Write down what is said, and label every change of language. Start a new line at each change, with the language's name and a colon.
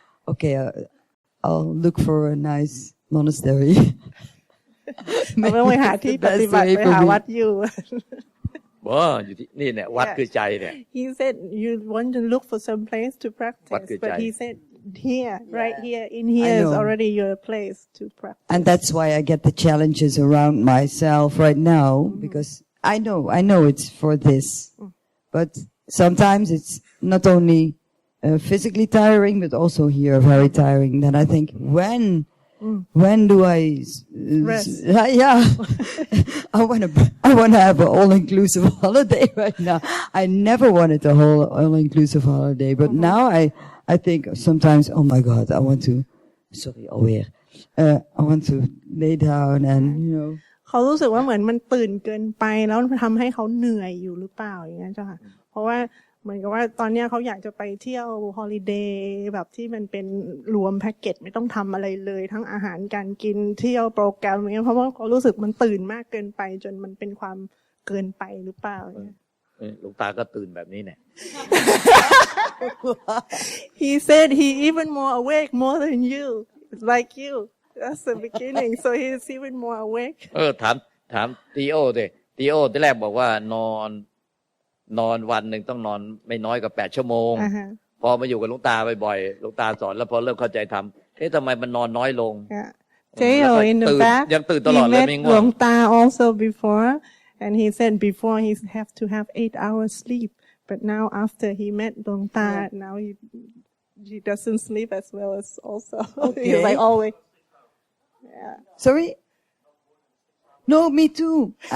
English: Okay, I'll look for a nice monastery.
Thai: เราต้องไปหาที่ปฏิบัติไปหาวัดอยู่ ว้าอยู่ที่นี่เนี่ยวัดคือใจเนี่ย
English: He said you want to look for some place to practice, but he said here, right here, in here is already your place to practice. And that's why I get the challenges around myself right now because I know it's for this, but sometimes it's not only physically tiring, but also here very tiring. Then I think when do I rest? Yeah, I want to have an all-inclusive holiday right now. I never wanted a whole all-inclusive holiday, but now I think sometimes, oh my God, I want to. Sorry, alweer. I want to lay down and
Thai: เขารู้สึกว่าเหมือนมันตื่นเกินไปแล้วทำให้เขาเหนื่อยอยู่หรือเปล่าอย่างนั้นจ้ะค่ะเพราะว่าเหมือนกับว่าตอนนี้เขาอยากจะไปเที่ยวฮอลิเดย์แบบที่มันเป็นรวมแพ็กเกจไม่ต้องทำอะไรเลยทั้งอาหารการกินเที่ยวโปรแกรมอย่างเงี้ยเพราะว่าเขารู้สึกมันตื่นมากเกินไปจนมันเป็นความเกินไปหรือเปล่า หลวงตาก็ตื่นแบบนี้เนี่ย
English: He said he even more awake more than you like you that's the beginning so he's even more awake
Thai: ถามทีโอสิทีโอที่แรกบอกว่านอนวันหนึ่งต้องนอนไม่น้อยกว่า8 ชั่วโมงพอมาอยู่กับหลวงตาบ่อยๆหลวงตาสอนแล้วพอเริ่มเข้าใจทำทำไมมันนอนน้อยลง
English: Teo in the back
Thai: ยังตื่นตลอดเลยไม่ง่วง
English: หลวงตา also before and he said before he have to have 8 hours sleep but now after he met หลวงตาnow he doesn't sleep as well as also he's like always Sorry? No, me too.